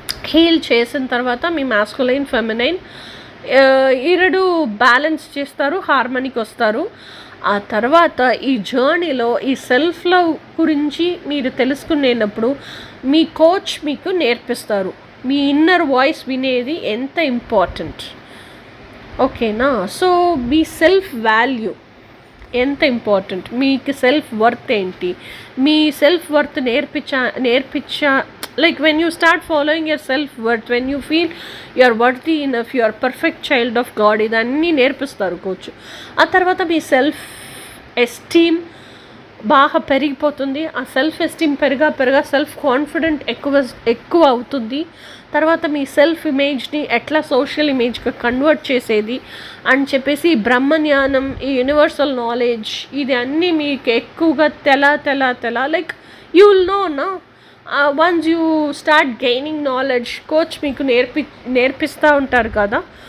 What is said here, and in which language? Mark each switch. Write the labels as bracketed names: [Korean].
[Telugu] Heal చేసిన తర్వాత మీ masculine, feminine ఈరడు balance చేస్తారు, హార్మోనికి వస్తారు. ఆ తర్వాత ఈ జర్నీలో ఈ సెల్ఫ్ లవ్ గురించి మీరు తెలుసుకునేటప్పుడు మీ కోచ్ మీకు నేర్పిస్తారు మీ ఇన్నర్ వాయిస్ వినేది ఎంత ఇంపార్టెంట్. ఓకేనా? సో మీ సెల్ఫ్ వాల్యూ ఎంత ఇంపార్టెంట్, మీకు సెల్ఫ్ వర్త్ ఏంటి, మీ self worth నేర్పించా [English] like when you start following your self worth, when you feel you are worthy enough, you are perfect child of God, [Telugu] ఇదన్నీ నేర్పిస్తారు coach. ఆ తర్వాత మీ self esteem బాగా పెరిగిపోతుంది. ఆ సెల్ఫ్ ఎస్టీమ్ పెరగా సెల్ఫ్ కాన్ఫిడెంట్ ఎక్కువ అవుతుంది. తర్వాత మీ సెల్ఫ్ ఇమేజ్ని ఎట్లా సోషల్ ఇమేజ్గా కన్వర్ట్ చేసేది అని చెప్పేసి బ్రహ్మజ్ఞానం, ఈ యూనివర్సల్ నాలెడ్జ్, ఇది అన్నీ మీకు ఎక్కువగా తెల [English] like you will know నా once you start gaining knowledge, [Telugu] coach మీకు నేర్పిస్తూ ఉంటారు కదా.